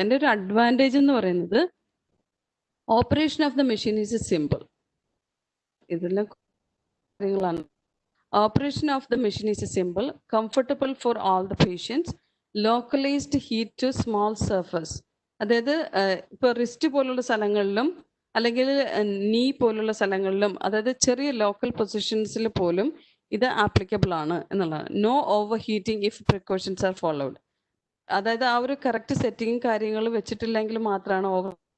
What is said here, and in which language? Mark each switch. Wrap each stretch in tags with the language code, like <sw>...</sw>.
<ml>അതിൻ്റെ ഒരു അഡ്വാൻറ്റേജ് എന്ന് പറയുന്നത്</ml> <en>Operation of the machine is simple.</en> <ml>ഇതെല്ലാം കാര്യങ്ങളാണ്.</ml> <en>Operation of the machine is simple, comfortable for all the patients, localized heat to small surface.</en> <ml>അതായത് ഇപ്പോൾ റിസ്റ്റ് പോലുള്ള സ്ഥലങ്ങളിലും അല്ലെങ്കിൽ നീ പോലുള്ള സ്ഥലങ്ങളിലും, അതായത് ചെറിയ ലോക്കൽ പൊസിഷൻസിൽ പോലും ഇത് ആപ്ലിക്കബിൾ ആണ് എന്നുള്ളതാണ്.</ml> <en>No over heating if precautions are followed.</en> <ml>അതായത് ആ ഒരു കറക്റ്റ് സെറ്റിങ്ങും കാര്യങ്ങളും വെച്ചിട്ടില്ലെങ്കിൽ മാത്രമാണ് ഓവർ.</ml>